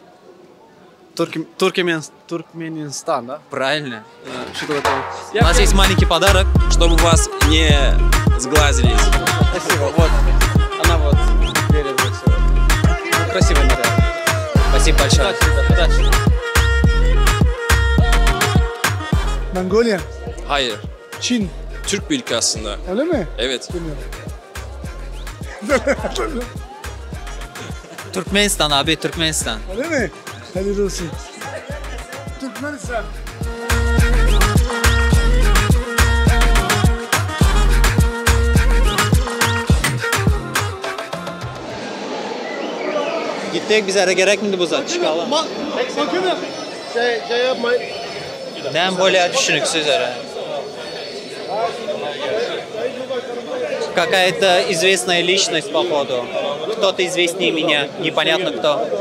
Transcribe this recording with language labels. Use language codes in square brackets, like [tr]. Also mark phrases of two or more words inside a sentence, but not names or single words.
[ru] Туркменистан, да? Правильно. Что такое? У нас есть маленький подарок. Чтобы вас не сглазились. Спасибо. Вот. Она вот. Спасибо большое. Удачи. [tr] Mongolia, Hayır. Çin. Türk bir ülke aslında. Öyle mi? Evet. Bilmiyorum. Türkmenistan abi, Türkmenistan. Öyle mi? Hayırlı olsun. Türkmenistan. Gittik biz ara gerek miydi bu zaten? Çıkalım. Bakın. Şey yapmayın. Ben böyle düşünüksüz ara. [ru] Какая-то известная личность, походу. Кто-то известнее меня, непонятно кто.